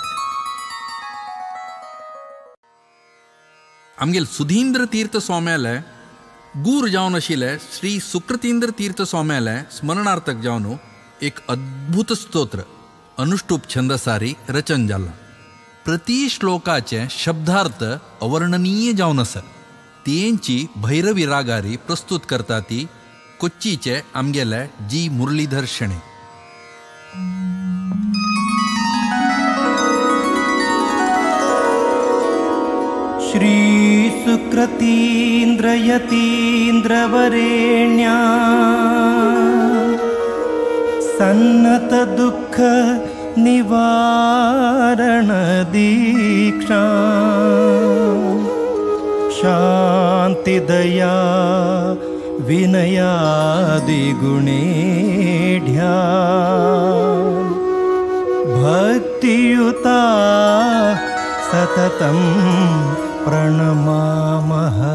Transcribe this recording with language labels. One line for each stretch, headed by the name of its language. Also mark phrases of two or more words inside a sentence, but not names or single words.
Konkani: आमगेल सुधींद्र तीर्थ स्वाम्याले गूर जावन आशिल्ले श्री सुकृतींद्र तीर्थ स्वाम्याले स्मरणार्थक जावन एक अद्भुत स्तोत्र अनुष्टुप छंदसारी रचन जाला. प्रति श्लोकाचे शब्दार्थ अवर्णनीय जावन आसा. तेंची भैरवी रागारी प्रस्तुत करता ती कोच्चीचे आमगेले जी मुरलीधर शेणे.
Sanskrit: श्री सुकृतींद्र यतींद्र वरेण्या सन्नत दुःख निवारण दीक्षा शांति दया विनयादि गुणेढ्या भक्तियुता सततं प्रणमामः.